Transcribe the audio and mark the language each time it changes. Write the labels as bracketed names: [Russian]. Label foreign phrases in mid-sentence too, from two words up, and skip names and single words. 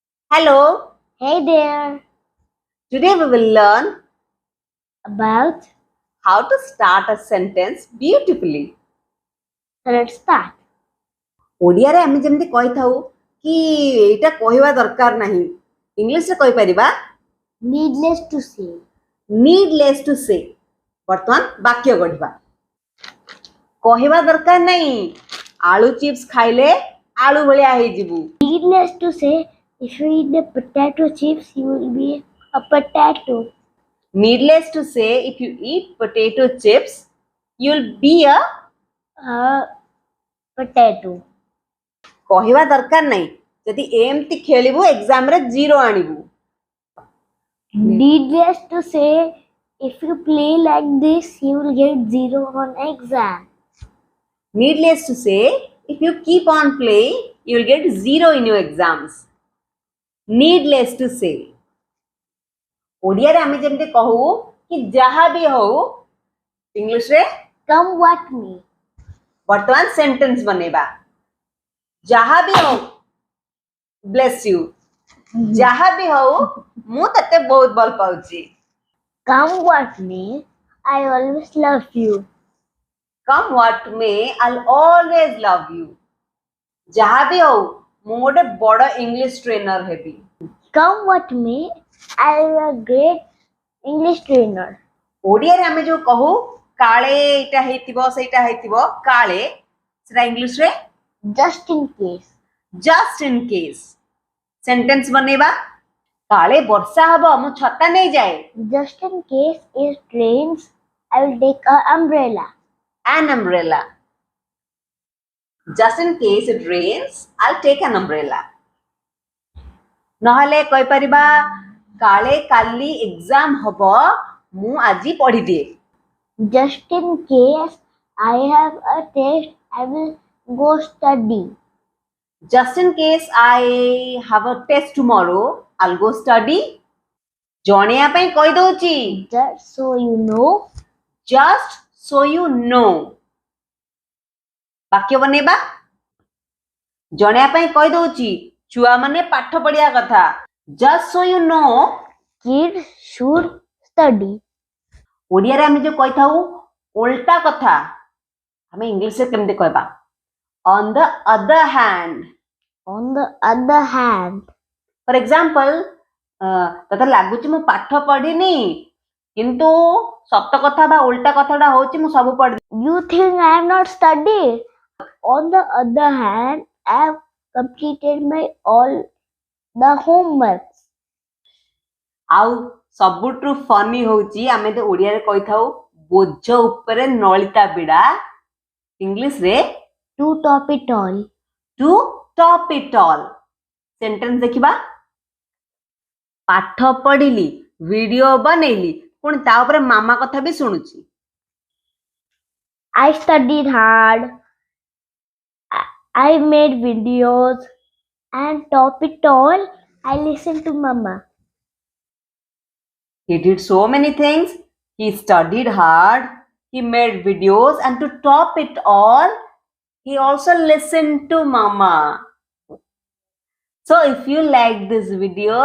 [English] Hello, Hey there, today we will learn about how to start a sentence beautifully. so let's start. [Odia] ଓଡ଼ିଆରେ ଆମେ ଯେମିତି କହିଥାଉ କି ଏଇଟା କହିବା ଦରକାର ନାହିଁ, ଇଂଲିଶରେ କହିପାରିବା [English] Needless to say, needless to say. [Odia] ବର୍ତ୍ତମାନ ବାକ୍ୟ ଗଢ଼ିବା। କହିବା ଦରକାର ନାହିଁ, ଆଳୁ ଚିପ୍ସ ଖାଇଲେ ଆଳୁ ଭଳିଆ ହେଇଯିବୁ। [English] needless to say, if you eat the potato chips, you will be a potato. Needless to say, if you eat potato chips, you'll be a Potato. [Odia] କହିବା ଦରକାର ନାହିଁ, ଯଦି ଏମିତି ଖେଳିବୁ ଏକ୍ସାମରେ 0 ଆଣିବୁ। [English] Needless to say, if you play like this, you will get 0 on exam. Needless to say, if you keep on playing, you will get 0 in your exams. Needless to say. [Odia] ଓଡ଼ିଆରେ ଆମେ ଯେମିତି କହୁ କି ଯାହା ବି ହଉ, ଇଂଲିଶରେ [English] Come what may. [Odia] ବର୍ତ୍ତମାନ ସେଣ୍ଟେନ୍ସ ବନେଇବା। ଯାହା ବି ହଉ, [English] bless you. [Odia] ଯାହା ବି ହଉ, ମୁଁ ତତେ ବହୁତ ଭଲ ପାଉଛି। [English] Come what may, I always love you. Come what may, I'll always love you. [Odia] ଯାହା ବି ହଉ, ମୁଁ ଗୋଟେ ବଡ଼ ଇଂଲିଶ ଟ୍ରେନର ହେବି। [English] Come what may, I am a great English trainer. [Odia] ଓଡ଼ିଆରେ ଆମେ ଯୋଉ କହୁ କାଳେ ଏଇଟା ହେଇଥିବ ସେଇଟା ହେଇଥିବ କାଳେ ସେଟା ଇଂଲିଶରେ [English] Just in case. just in case [Odia] ସେଣ୍ଟେନ୍ସ ବନେଇବା କାଳେ ବର୍ଷା ହବ ମୁଁ ଛତା ନେଇଯାଏ [English] Just in case it rains, I will take an umbrella. an umbrella just in case it rains I'll take an umbrella [Odia] ନହେଲେ କହିପାରିବା କାଳେ କାଲି ଏକ୍ସାମ ହବ ମୁଁ ଆଜି ପଢିଦିଏ [English] Just in case I have a test, I will go study. just in case I have a test tomorrow I'll go study [Odia] ଜଣେଇବା ପାଇଁ କହିଦଉଛି [English] Just so you know. just so you know [Odia] ବାକ୍ୟ ବନେଇବା ଜଣେଇବା ପାଇଁ କହିଦଉଛି ଛୁଆମାନେ ପାଠ ପଢିବା କଥା [English] just so you know Kids should study. [Odia] ଓଡ଼ିଆରେ ଆମେ ଯୋଉ କହିଥାଉ ଓଲଟା କଥା ଆମେ ଇଂଲିଶରେ କେମିତି କହିବା [English] on the other hand On the other hand, for example [Odia] ତତେ ଲାଗୁଛି ମୁଁ ପାଠ ପଢିନି କିନ୍ତୁ ସତ କଥା ବା ଓଲଟା କଥାଟା ହଉଛି ମୁଁ ସବୁ ପଢି [English] you think I have not studied. On the other hand, I have completed my all the homeworks. [Odia] ଆଉ ସବୁଠୁ ଫନି ହଉଛି ଆମେ ତ ଓଡ଼ିଆରେ କହିଥାଉ ବୋଝ ଉପରେ ନଳିତା ବିଡ଼ା ଇଂଲିଶରେ [English] To top it all. to top it all [Odia] ସେଣ୍ଟେନ୍ସ ଦେଖିବା ପାଠ ପଢିଲି ଭିଡିଓ ବନେଇଲି ପୁଣି ତା ଉପରେ ମାମା କଥା ବି ଶୁଣୁଛି [English] I studied hard. I made videos. And top it all, I listened to Mama. he did so many things he studied hard he made videos and to top it all he also listened to mama so if you like these videos